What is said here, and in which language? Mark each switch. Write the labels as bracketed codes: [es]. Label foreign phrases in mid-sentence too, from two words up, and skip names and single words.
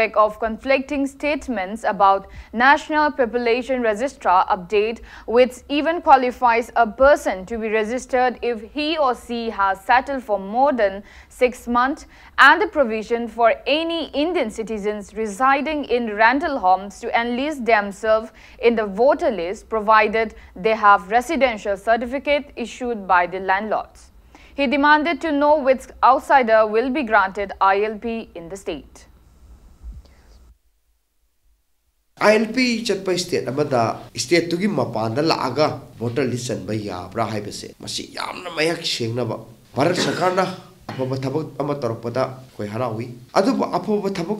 [en] wake of conflicting statements about National Population Registrar update, which even qualifies a person to be registered if he or she has settled for more than 6 months, and the provision for any Indian citizens residing in rental homes to enlist themselves in the voter list provided they have residential certificate issued by the landlords. He demanded to know which outsider will be granted ILP in the state. [mni] ILP chatpa state amada state tugi mapanda laaga [en] voter list [mni] sanba yabra haibase masi yamna mayak sengnaba Bharat Sarkarna apaba thabak ama torokpada koi harawi aduba apaba thabak